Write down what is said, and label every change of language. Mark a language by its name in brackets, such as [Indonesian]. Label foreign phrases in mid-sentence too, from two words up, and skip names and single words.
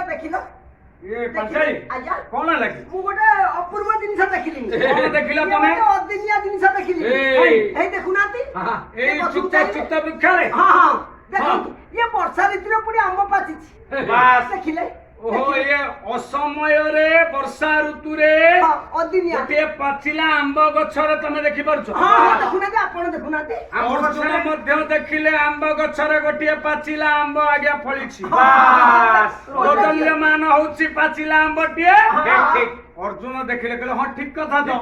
[Odia] ପାଞ୍ଚାଳୀ ଆଜ୍ଞା କଣ ଲାଗି ମୁଁ ଗୋଟେ ଅପୂର୍ବ ଜିନିଷ ଦେଖିଲି କଣ ଦେଖିଲ ତମେ ଅଦିନିଆ ଜିନିଷ ଦେଖିଲି ଏଇ ଦେଖୁନାହାନ୍ତି ଏଇ ଚୁତ ବୃକ୍ଷରେ ଦେଖନ୍ତୁ ଇଏ ବର୍ଷା ଋତୁରେ ପୁଣି ଆମ୍ବ ପାଚିଛି ଦେଖିଲେ ଓହୋ ଏ ଅସମୟ ରେ ବର୍ଷା ଋତୁ ରେ ଅଦିନିଆ ଗୋଟିଏ ପାଚିଲା ଆମ୍ବ ଗଛରେ ତମେ ଦେଖି ପାରୁଛ ହଁ ଦେଖୁନାହାନ୍ତି ଆପଣ ଦେଖୁନାହାନ୍ତି ଅର୍ଜୁନ ମଧ୍ୟ ଦେଖିଲେ ଆମ୍ବ ଗଛରେ ଗୋଟିଏ ପାଚିଲା ଆମ୍ବ ଆଜ୍ଞା ଫଳିଛି ଦୋଦଲ୍ୟମାନ ହଉଛି ପାଚିଲା ଆମ୍ବଟିଏ ଅର୍ଜୁନ ଦେଖିଲେ କହିଲେ ହଁ ଠିକ କଥା ତ